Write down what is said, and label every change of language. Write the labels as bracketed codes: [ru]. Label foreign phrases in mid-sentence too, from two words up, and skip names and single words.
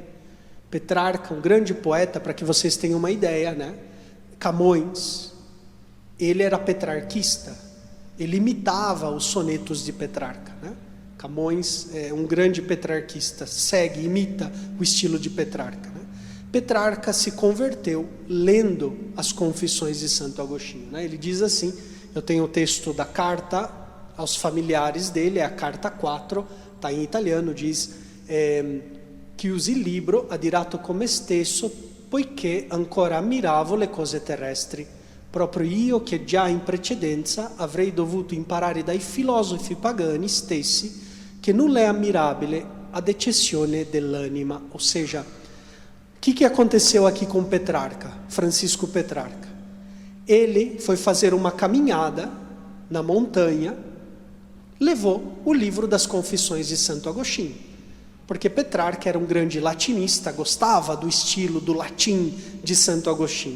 [pt] Petrarca, um grande poeta, para que vocês tenham uma ideia, Camões, ele era petrarquista, ele imitava os sonetos de Petrarca, Camões é um grande petrarquista, imita o estilo de Petrarca, Petrarca se converteu lendo as Confissões de Santo Agostinho, Ele diz assim, eu tenho o texto da carta aos familiares dele, é a carta 4, está em italiano, diz... [it] chiusi il libro adirato con me stesso, poiché ancora ammiravo le cose terrestri, proprio io che già in precedenza avrei dovuto imparare dai filosofi pagani stessi che nulla è ammirabile ad eccezione dell'anima. [pt] Ou seja, o que aconteceu aqui com Petrarca, Francisco Petrarca? Ele foi fazer uma caminhada na montanha, levou o livro das Confissões de Santo Agostinho. Porque Petrarca era um grande latinista, gostava do estilo do latim de Santo Agostinho.